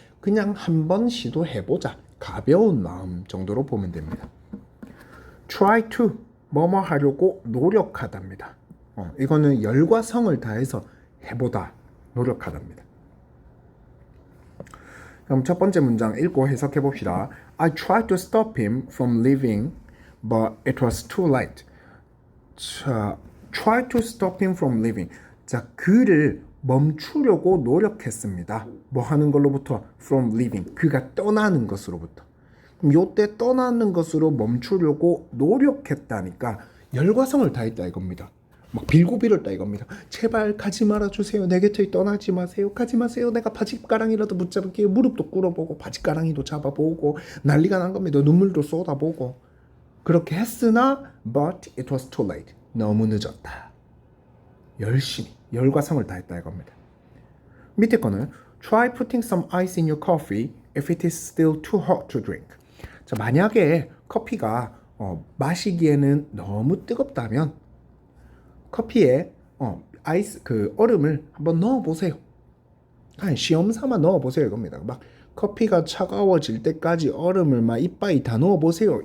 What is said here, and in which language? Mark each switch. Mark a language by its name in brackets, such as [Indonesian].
[Korean] 그냥 한번 시도해보자. 가벼운 마음 정도로 보면 됩니다. [English] try to [Korean] 뭐뭐 하려고 노력하답니다. 이거는 열과 성을 다해서 해보다, 노력하답니다. 그럼 첫 번째 문장 읽고 해석해 봅시다. [English] I tried to stop him from leaving, but it was too late. 자, try to stop him from leaving. [Korean] 자, 그를 멈추려고 노력했습니다. 뭐 하는 걸로부터? [English] from leaving. [Korean] 그가 떠나는 것으로부터. 그럼 요때 떠나는 것으로 멈추려고 노력했다니까 열과성을 다했다 이겁니다. 막 빌고 빌었다 이겁니다. 제발 가지 말아주세요. 내 곁을 떠나지 마세요. 가지 마세요. 내가 바짓가랑이라도 붙잡을게요. 무릎도 꿇어보고 바짓가랑이도 잡아보고 난리가 난 겁니다. 눈물도 쏟아보고 그렇게 했으나 [English] but it was too late. [Korean] 너무 늦었다. 열심히 열과성을 다했다 이겁니다. 밑에 거는 [English] try putting some ice in your coffee if it is still too hot to drink. [Korean] 자, 만약에 커피가 마시기에는 너무 뜨겁다면 커피에 아이스 얼음을 한번 넣어 보세요. 한 시험 삼아 넣어 보세요 이겁니다. 막 커피가 차가워질 때까지 얼음을 막 이빠이 다 넣어 보세요.